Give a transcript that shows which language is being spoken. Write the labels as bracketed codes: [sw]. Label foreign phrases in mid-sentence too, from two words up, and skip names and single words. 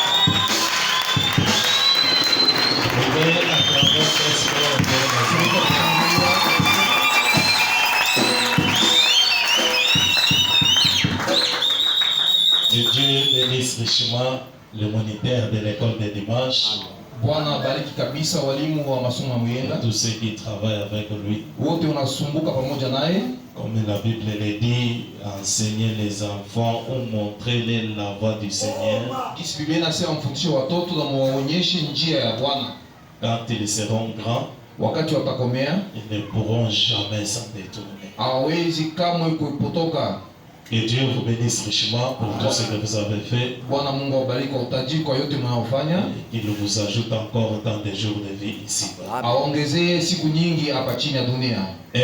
[fr] Que Dieu bénisse richement le moniteur de l'école de dimanche. [sw] Bwana bariki kabisa walimu wa masomo Muyenda, [fr] tous ceux qui travaillent avec lui. [sw] wote unasumbuka pamoja naye. [fr] Comme la Bible le dit, enseigner les enfants ou montrer la voie du Seigneur. [sw] Kisi Biblia inasema mfundishe watoto na muwaonyeshe njia ya Bwana. [fr] Quand ils seront grands, [sw] Wakati watakomea, [fr] ils ne pourront jamais s'en détourner. [sw] hawezi kamwe kupotoka. [fr] Que Dieu vous bénisse richement pour tout ce que vous avez fait. [sw] Bwana Mungu awabariki kwa utajiri kwa yote mnayofanya. [fr] Il vous ajoute encore dans des jours de vie ici. [sw] Aongezee siku nyingi hapa chini ya dunia.